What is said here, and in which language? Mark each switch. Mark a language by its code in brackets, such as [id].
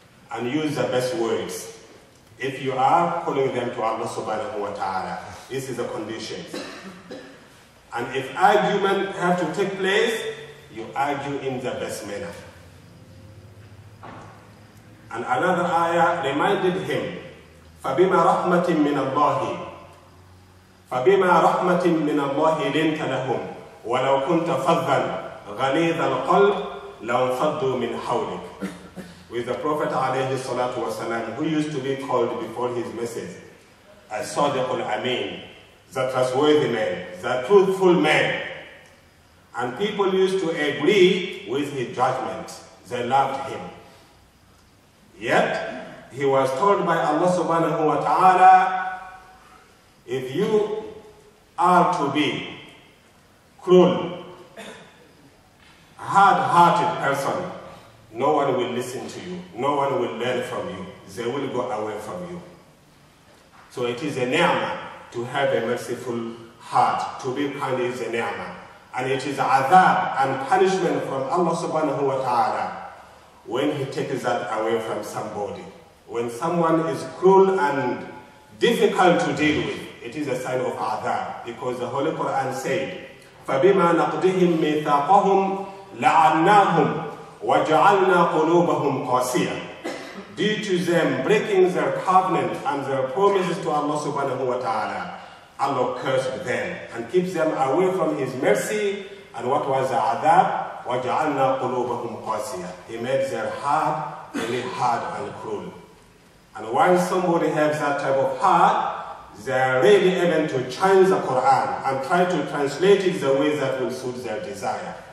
[en] And use the best words. If you are calling them to Allah subhanahu wa ta'ala, this is the conditions. And if argument have to take place, you argue in the best manner. And another ayah reminded him, [ar] فَبِمَا رَحْمَةٍ مِّنَ اللَّهِ فَبِمَا رَحْمَةٍ مِّنَ اللَّهِ لِنْتَ لَهُمْ وَلَوْ كُنْتَ فَظًّا غَلِيظَ الْقَلْبِ لَانْفَضُّوا مِنْ حَوْلِكَ. [en] With the Prophet alayhi salatu wasalam, who used to be called before his message as-Sadiq al-Amin, the trustworthy man, the truthful man. And people used to agree with his judgment. They loved him. Yet, he was told by Allah subhanahu wa ta'ala, if you are to be cruel, hard-hearted person, no one will listen to you. No one will learn from you. They will go away from you. So it is a ni'mah to have a merciful heart. To be kind is a ni'mah. And it is adhab and punishment from Allah subhanahu wa ta'ala when he takes that away from somebody. When someone is cruel and difficult to deal with, it is a sign of adhab. Because the Holy Quran said, [ar] فَبِمَا نَقْدِهِمْ مِيثَاقَهُمْ لَعَنَّاهُمْ وَجَعَلْنَا قُلُوبَهُمْ قَاسِيَةً. [en] Due to them breaking their covenant and their promises to Allah subhanahu wa ta'ala, Allah cursed them and keeps them away from His mercy. And what was the adab? [ar] وَجَعَلْنَا قُلُوبَهُمْ قَاسِيَةً. [en] He made their heart very hard and cruel. And while somebody has that type of heart, they are ready even to change the Quran and try to translate it the way that will suit their desire.